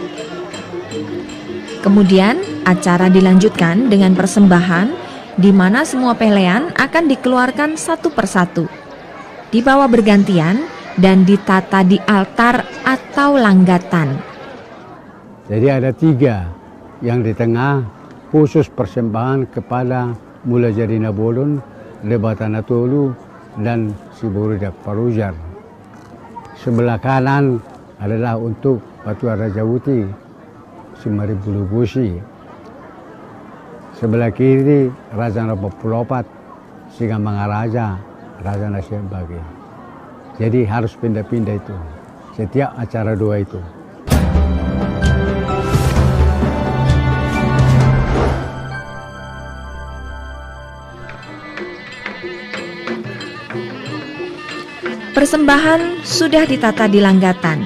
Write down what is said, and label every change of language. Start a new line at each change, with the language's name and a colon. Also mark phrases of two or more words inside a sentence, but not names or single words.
Indonesian: Kemudian acara dilanjutkan dengan persembahan di mana semua pelean akan dikeluarkan satu persatu, dibawa bergantian dan ditata di altar atau langgatan. Jadi ada 3 yang di tengah khusus persembahan kepada Mula Jadi Nabolon, Lebatana Tolu, dan si Berudak Parujar. Sebelah kanan adalah untuk Patua Raja Wuti, si Maribulu Busi. Sebelah kiri Raja Napak Pelopat, si Mangaraja, Raja Nasyak Bagi. Jadi harus pindah-pindah itu, setiap acara doa itu. Persembahan sudah ditata di langgatan.